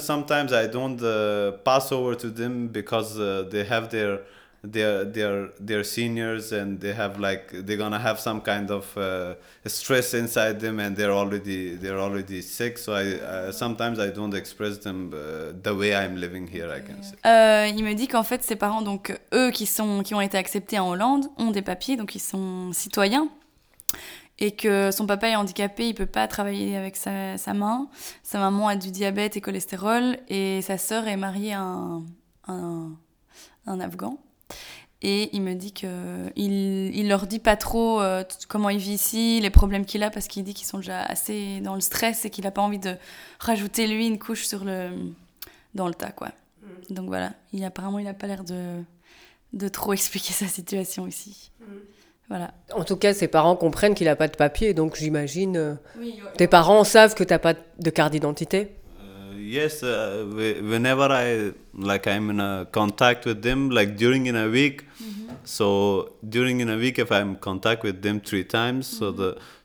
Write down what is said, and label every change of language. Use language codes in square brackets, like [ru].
[en] Sometimes I don't pass over to them because they have their seniors and they have like they're gonna have some kind of stress inside them and they're already sick. So I sometimes I don't express them the way I'm living here. Okay. I can say. [fr] Il me dit qu'en fait ses parents donc eux qui ont été acceptés en Hollande ont des papiers donc ils sont citoyens et que son papa est handicapé, il peut pas travailler avec sa main. Sa maman a du diabète et cholestérol et sa sœur est mariée à un Afghan. Et il me dit qu'il leur dit pas trop comment il vit ici, les problèmes qu'il a, parce qu'il dit qu'ils sont déjà assez dans le stress et qu'il a pas envie de rajouter lui une couche dans le tas, quoi. Donc voilà, apparemment il a pas l'air de trop expliquer sa situation ici. Voilà. En tout cas, ses parents comprennent qu'il a pas de papier, donc j'imagine tes parents savent que t'as pas de carte d'identité. [en] Yes, whenever I'm in a contact with them, like during in a week. Mm-hmm. So during in a week, if I'm in contact with them three times, mm-hmm.